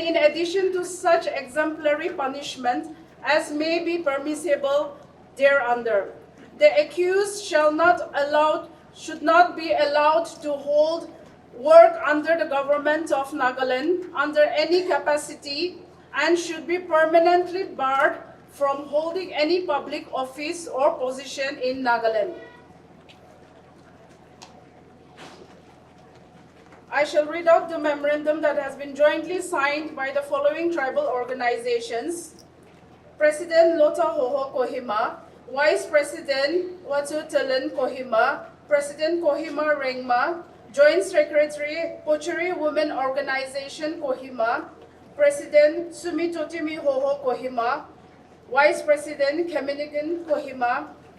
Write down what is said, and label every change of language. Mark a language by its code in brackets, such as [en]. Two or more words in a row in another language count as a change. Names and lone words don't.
[en] in addition to such exemplary punishment as may be permissible thereunder, the accused should not be allowed to hold work under the government of Nagaland under any capacity and should be permanently barred from holding any public office or position in Nagaland. I shall read out the memorandum that has been jointly signed by the following tribal organizations: President Lota Hoho Kohima, Vice President Watu Telen Kohima, President Kohima Rengma, Joint Secretary Pochuri Women Organization Kohima, President Sumitotimi Hoho Kohima, Vice President Keminigan Kohima,